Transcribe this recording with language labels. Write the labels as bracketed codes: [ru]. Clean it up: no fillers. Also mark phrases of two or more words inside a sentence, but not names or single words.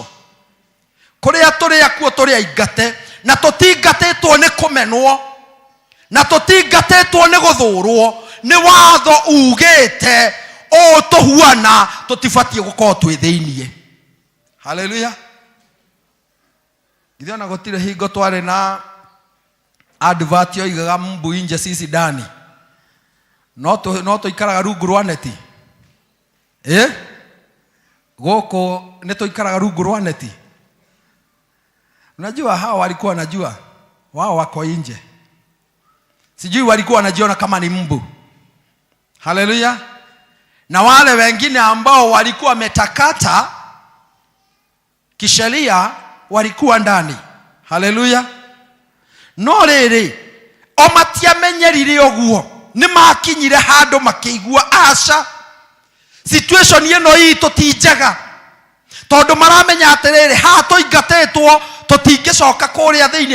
[ki] Kuria turi akuo turi aingate na tutingatitwo ni kumenwo na tutingatitwo ni guthurwo, ni watho ugite o tuhuana tutibatie gukorwo twi thiinie. Hallelujah. Githĩ ona gutire hingo twari na advert yoigaga mbu inje [sw] sisi ndani. [ki] No tuikaraga rungu rwa neti. Goko ni tuikaraga rungu rwa neti. [sw] Unajua hao walikuwa wanajua wao wako nje. Sijui walikuwa wanajiona kama ni mbu. Hallelujah. Na wale wengine ambao walikuwa metakata kisheria walikuwa ndani. Hallelujah. [ki] No riri o matiamenyerire oguo ni makinyire handu makigua aca situation ino ii tutinjaga tondu maramenya atiriri ha tuingatetwo tutingicoka kuria thiini.